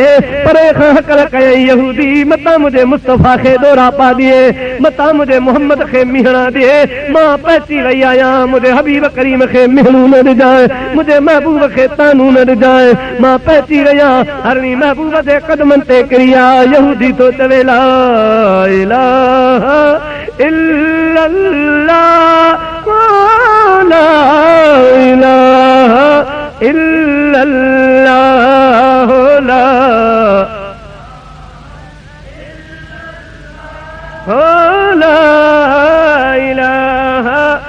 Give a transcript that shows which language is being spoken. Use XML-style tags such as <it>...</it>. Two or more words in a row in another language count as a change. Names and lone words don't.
<sd>परे खां हकल कयई, यहूदी, मतां मुंहिंजे मुस्तफ़ा खे ॾोरा पा ॾिए, मतां मुंहिंजे मोहम्मद खे मिहणा ॾिए। मां पहुची वई आहियां, मुंहिंजे हबीब करीम खे मिहणू न ॾिजांइ, मुंहिंजे महबूब खे तानू न ॾिजांइ, मां पहुची वई आहियां। हरणी महबूब जे कदमनि ते किरी आहे। यहूदी तो चवे,</sd> <ar>لا إله إلا الله، لا إله إلا الله، لا إله</ar>